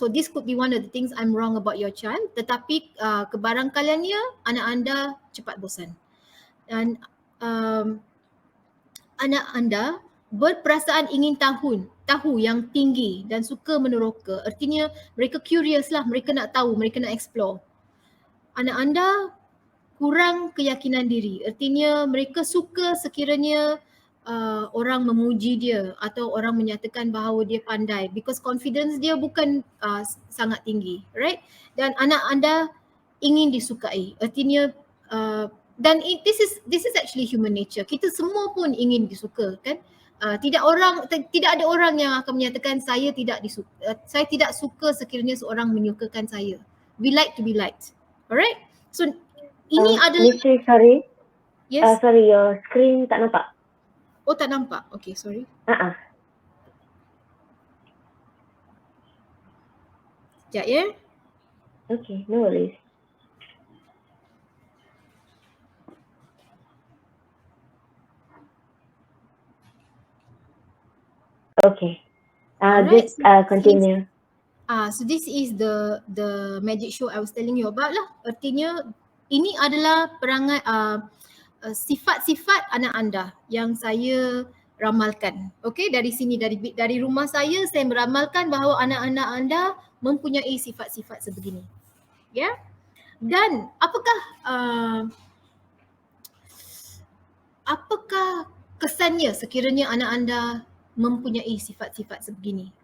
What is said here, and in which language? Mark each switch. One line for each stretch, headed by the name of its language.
English: So this could be one of the things I'm wrong about your child.
Malay: Tetapi kebarangkaliannya anak anda cepat bosan. Dan anak anda berperasaan ingin tahu yang tinggi dan suka meneroka. Artinya mereka curious lah, mereka nak tahu, mereka nak explore. Anak anda kurang keyakinan diri. Artinya mereka suka sekiranya orang memuji dia atau orang menyatakan bahawa dia pandai because confidence dia bukan sangat tinggi, right? Dan anak anda ingin disukai. Artinya dan
English: this is actually human nature.
Malay: Kita semua pun ingin disuka, kan? Tidak ada orang yang akan menyatakan saya tidak suka sekiranya seorang menyukakan saya.
English: We like to be liked. Alright? So
Malay: ini adalah
English: Mr. Sorry. Yes. Sorry, your screen
Malay: tak nampak. Oh, tak nampak. Okay, sorry. Sekejap ya.
English: Okay, no worries. Okay. Alright, Just continue. So this is the magic show I was telling you about lah.
Malay: Artinya ini adalah perangai sifat-sifat anak anda yang saya ramalkan. Okay, dari sini dari rumah saya meramalkan bahawa anak-anak anda mempunyai sifat-sifat sebegini. Ya. Yeah? Dan apakah kesannya sekiranya anak anda mempunyai sifat-sifat sebegini?